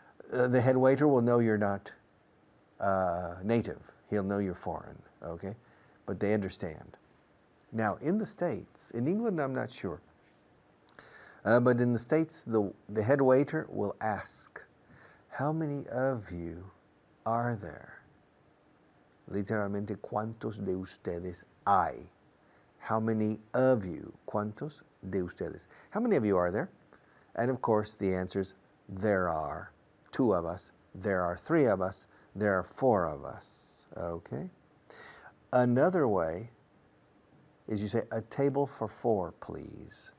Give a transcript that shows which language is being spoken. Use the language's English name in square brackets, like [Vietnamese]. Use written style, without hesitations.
[English] The head waiter will know you're not native. He'll know you're foreign, okay? But they understand. Now, in the States, in England, I'm not sure. But in the States, the head waiter will ask, how many of you are there? [Spanish] Literalmente, ¿cuántos de ustedes hay? [English] How many of you? [Spanish] ¿Cuántos de ustedes? [English] How many of you are there? And of course, the answer is, there are 2 of us, there are 3 of us, there are 4 of us, okay? Another way is you say, a table for 4, please.